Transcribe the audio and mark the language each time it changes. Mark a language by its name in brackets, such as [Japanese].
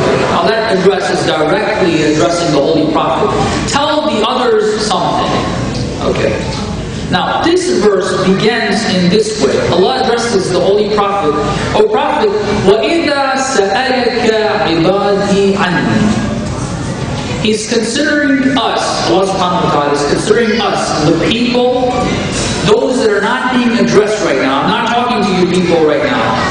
[English] Now that address is directly addressing the Holy Prophet. Tell the others something. Okay. Now, this verse begins in this way. Allah addresses the Holy Prophet. O Prophet, [Arabic] وَإِذَا سَأَلَكَ عِبَادِي عَنِّي. [English] He's considering us, Allah subhanahu wa ta'ala is considering us, the people, those that are not being addressed right now. I'm not talking to you people right now.